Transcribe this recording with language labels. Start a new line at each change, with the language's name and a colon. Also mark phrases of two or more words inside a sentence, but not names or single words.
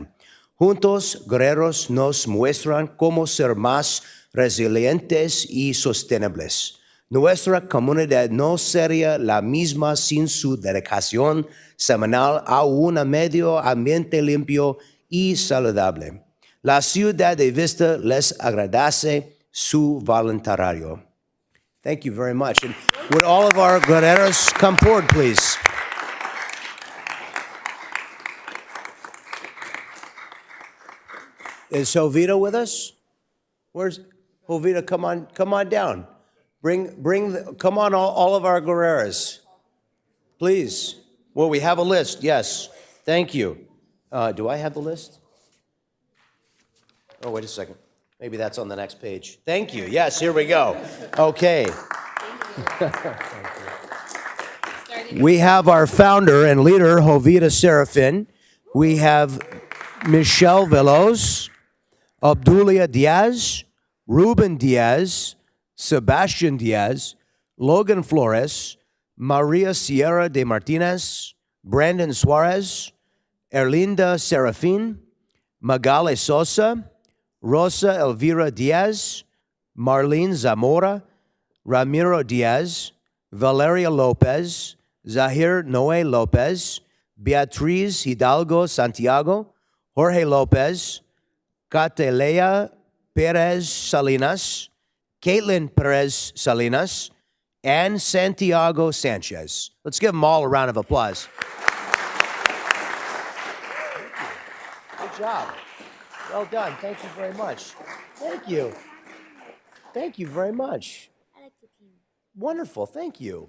Spanish: Juntos, guerreros nos muestran cómo ser más resilientes y sostenibles. Nuestra comunidad no sería la misma sin su dedicación semanal a un medio ambiente limpio y saludable. La ciudad de Vista les agradece su voluntariado.
English: Thank you very much. And would all of our guerreros come forward, please? Is Jovita with us? Where's Jovita? Come on down. Come on, all of our guerreros, please. Well, we have a list. Yes, thank you. Do I have the list? Oh, wait a second. Maybe that's on the next page. Thank you. Yes, here we go. Okay. We have our founder and leader, Jovita Serafin. We have Michelle Veloz, Obdulia Diaz, Ruben Diaz, Sebastian Diaz, Logan Flores, Maria Sierra de Martinez, Brandon Suarez, Erlinda Serafin, Magali Sosa, Rosa Elvira Diaz, Marlene Zamora, Ramiro Diaz, Valeria Lopez, Zahir Noe Lopez, Beatriz Hidalgo Santiago, Jorge Lopez, Catelea Perez Salinas, Caitlin Perez Salinas, and Santiago Sanchez. Let's give them all a round of applause. Good job. Well done. Thank you very much. Thank you. Thank you very much. Wonderful. Thank you.